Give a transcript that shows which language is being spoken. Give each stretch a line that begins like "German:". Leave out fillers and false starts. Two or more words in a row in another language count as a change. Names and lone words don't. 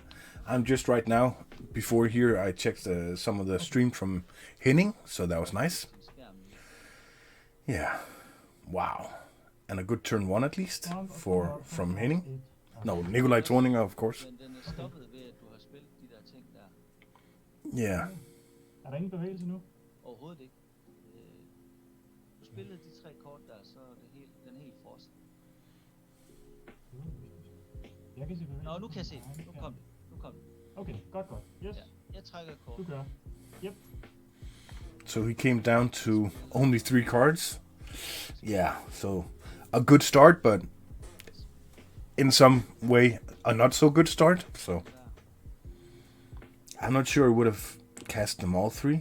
English: I'm just right now, before here, I checked some of the stream from Henning, so that was nice. Yeah, wow. And a good turn one at least from Henning. No, Nicolai Thorninger, of course. Yeah.
Danish: Er der ingen bevægelse nu? Overhovedet ikke. Du spillede de 3 kort der, så er det den er helt frossen. Jeg kan se bevægelse. Nå, nu kan jeg se det. Nu kom det. Okay, godt. Yes. Ja, jeg trækker et kort. Du gør.
English: Yep. So he came down to only 3 cards. Yeah, so a good start, but in some way a not so good start. So I'm not sure I would have cast them all 3.